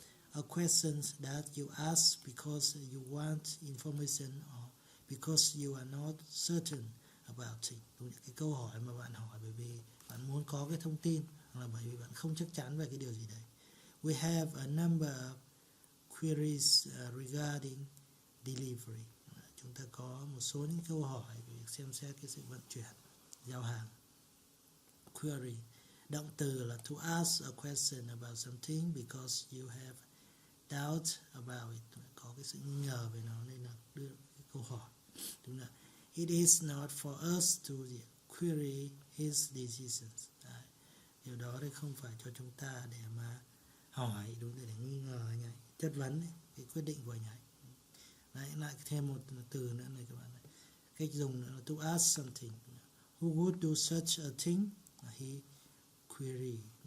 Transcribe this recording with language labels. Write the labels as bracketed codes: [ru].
[en] A question that you ask because you want information or because you are not certain about it. [vi] Đúng, cái câu hỏi mà bạn hỏi bởi vì bạn muốn có cái thông tin, hoặc là bởi vì bạn không chắc chắn về cái điều gì đấy. [en] We have a number of queries regarding delivery. [vi] Chúng ta có một số những câu hỏi về việc xem xét cái sự vận chuyển, giao hàng. [en] Query. [vi] Động từ là [en] to ask a question about something because you have doubt about it. [vi] Có cái sự nghi ngờ về nó nên là đưa cái câu hỏi. Đúng là [en] it is not for us to query his decisions. [vi] Đấy. Điều đó thì không phải cho chúng ta để mà hỏi, đúng, để nghi ngờ anh ấy, chất vấn ấy, cái quyết định của anh ấy. Đấy, lại thêm một từ nữa này các bạn này. Cách dùng nữa là [en] to ask something. Who would do such a thing? He query.